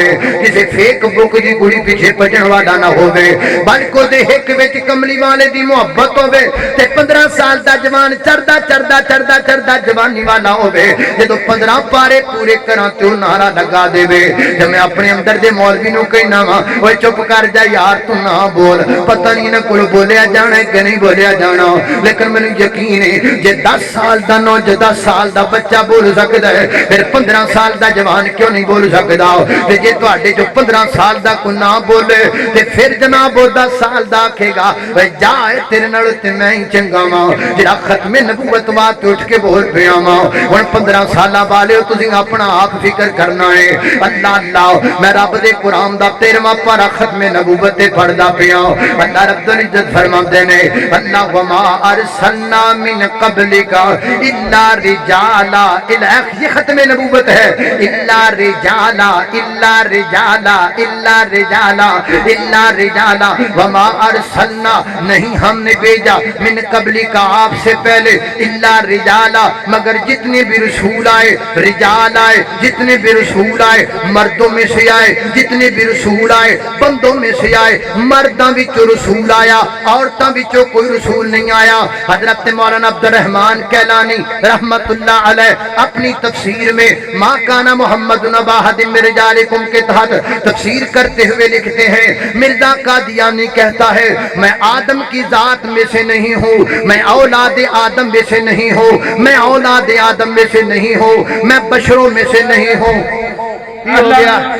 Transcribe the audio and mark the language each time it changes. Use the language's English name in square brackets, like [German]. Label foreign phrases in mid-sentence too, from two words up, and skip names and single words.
[Punjabi] کسے فیک بک دی کڑی پیچھے بھجن والا نہ ہووے بلکہ دے ہک وچ کملی والے دی محبت ہووے تے 15 سال دا جوان چڑھدا جوانی والا ہووے جدوں 15 پارے پورے کراں تے نعرہ لگا دے تے میں اپنے اندر دے مولوی نوں کہنا وا اوے چپ کر جا یار تو نہ بول پتہ نہیں نہ کول بولیا جانا ہے کہ نہیں بولیا جانا لیکن مینوں یقین ہے جے 10 سال دا نو 10 سال دا بچہ بول سکدا ہے پھر 15 سال دا جوان کیوں نہیں بول سکدا تے جے تواڈے جو 15 سال دا کو نہ بولے تے پھر جناب 10 سال دا آکھے گا اوے جا تیرے نال تے میں ہی چنگا وا جڑا ختم نبوت واسطے اٹھ کے بول پیا وا ہن 15 سالاں والے تسی اپنا آپ فکر کرنا ہے اللہ اللہ میں رب دے قرآن دا 13واں پارا ختم نبوت تے پڑھدا پیا اللہ رب العزت فرماندے نے اللہ [Arabic] وما ارسلنا من قبلک الا رجالا [Urdu] یہ ختم نبوت ہے [Arabic] الا رجالا وما ارسلنا [Urdu] نہیں ہم نے بھیجا [Arabic] من قبلک [Urdu] آپ سے پہلے [Arabic] الا رجالا [Urdu] مگر جتنے بھی رسول آئے رجال آئے جتنے بھی رسول آئے مردوں میں سے آئے جتنے بھی رسول آئے بندوں میں سے آئے [Punjabi] مرداں وچوں رسول آیا عورتاں وچوں کوئی رسول نہیں [Urdu] آیا حضرت مولانا عبد الرحمن کیلانی رحمت اللہ علیہ اپنی تفسیر میں [Arabic] ما کان محمد نبا احد من رجالکم [Urdu] کے تحت تفسیر کرتے ہوئے لکھتے ہیں مرزا قادیانی کہتا ہے میں آدم کی ذات میں سے نہیں ہوں میں اولاد آدم میں سے نہیں ہوں میں اولاد آدم میں سے نہیں ہوں میں بشروں میں سے نہیں ہوں ہو گیا